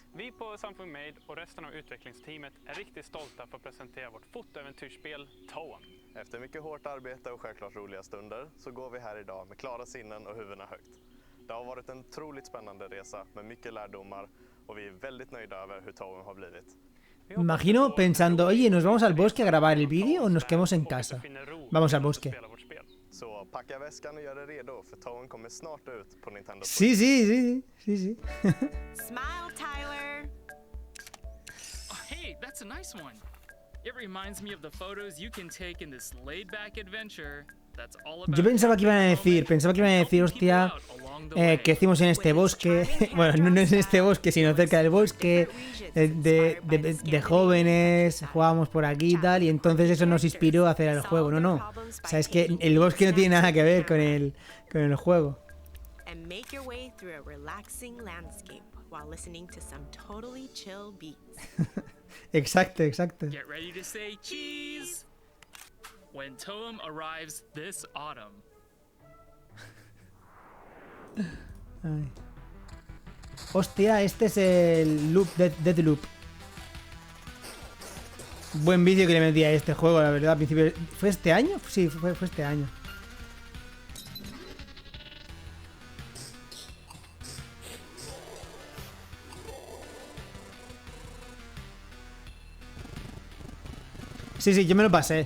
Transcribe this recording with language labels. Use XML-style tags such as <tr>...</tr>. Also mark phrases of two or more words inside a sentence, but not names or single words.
<sv>Vi på Samfund Made och resten av utvecklingsteamet är riktigt stolta för att presentera vårt fotoäventyrsspel Toem. Efter mycket hårt arbete och självklart roliga stunder så går vi här idag med klara sinnen och huvudena högt. Det har varit en otroligt spännande resa med mycket lärdomar och vi är väldigt nöjda över hur Toem har blivit.</sv> <es>Me imagino pensando, oye, ¿nos vamos al bosque a grabar el vídeo o nos quedamos en casa? Vamos al bosque.</es> <sv>Så packa väskan och gör dig redo för Toem kommer snart ut på Nintendo.</sv> <es>Sí.</es> <en>Smile, Tyler. Oh, hey, that's a nice one. It reminds me of the photos you can take in this laid-back adventure. That's all about.</en> <es>Yo pensaba que iban a decir, hostia, que hicimos en este bosque, bueno, no en este bosque, sino cerca del bosque, de jóvenes, jugábamos por aquí y tal, y entonces eso nos inspiró a hacer el juego. No. O sea, es que el bosque no tiene nada que ver con el juego.</es> <en>And make your way through a relaxing landscape while listening to some totally chill beats.</en> <es>Exacto.</es> <en>Get ready to say cheese when Toem arrives this autumn.</en> <es>Ay. Hostia, este es el loop, Deathloop. Buen vídeo que le metí a este juego, la verdad, al principio. ¿Fue este año? Sí, fue este año. Sí, yo me lo pasé.</es>